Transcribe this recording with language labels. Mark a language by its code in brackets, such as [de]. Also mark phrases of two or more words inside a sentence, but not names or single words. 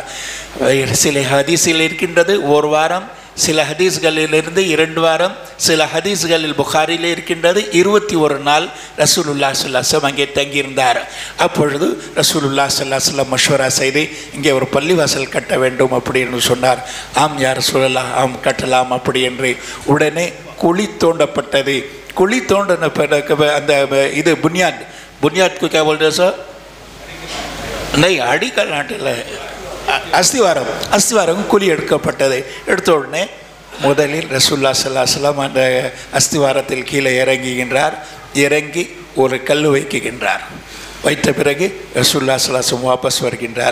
[ta] சில ஹதீஸில் இருக்கின்றது ஒரு வாரம், சில ஹதீஸ்களிலிருந்து 2 வாரம், சில ஹதீஸ்களில் புகாரிலே இருக்கின்றது 21 நாள் [ar] رسول الله صلى الله عليه وسلم [ta] அங்கே தங்கியிருந்தார். அப்பொழுது [ar] رسول الله صلى الله عليه وسلم [ta] மஷ்வரா செய்து இங்கே ஒரு பள்ளிவாசல் கட்ட வேண்டும் அப்படி என்று சொன்னார். ஆம் [ar] يا رسول الله, [ta] ஆம் கட்டலாம் அப்படி என்று. உடனே குழி தோண்டப்பட்டது. குழி தோண்டின பிறகு அந்த இது புனியாத் [hi] क्या बोलते हैं सर? नहीं, [ta] அடிக்கல் நாட்டில் அஸ்திவாரம் குழி எடுக்கப்பட்டது. எடுத்த உடனே முதலில் [ar] رسول الله صلى الله عليه وسلم [ta] அந்த அஸ்திவாரத்தில் கீழே இறங்குகின்றார். இறங்கி ஒரு கல் வைக்குகின்றார். வைத்த பிறகு [ar] رسول الله صلى الله عليه وسلم [ta] வாபஸ் வருகின்றார்.